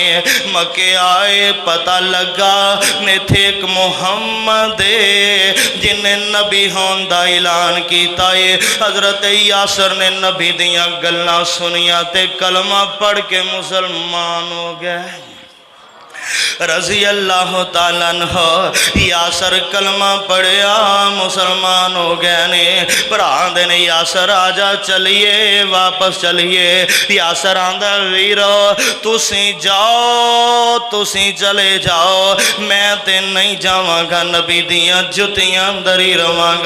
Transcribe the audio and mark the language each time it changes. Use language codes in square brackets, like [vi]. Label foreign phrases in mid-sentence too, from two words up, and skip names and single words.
[pa] مکے آئے پتا لگا نیتھے اک محمد [ur] جنہیں نبی ہونے کا اعلان کیا ہے. [pa] حضرت یاسر نے نبی دیاں گلاں سنیاں تے کلمہ پڑھ کے مسلمان ہو گئے. [ar] رضي الله تعالى عنه [pa] یاسر کلمہ پڑھیا مسلمان ہو گئے نے. بھرا دے نے یاسر آجا چلیے واپس چلیے. یاسر آندا ویرو تسی جاؤ تسی چلے جاؤ میں تے نہیں جاواں گا نبی دیاں جتیاں اندر ہی رواں گا.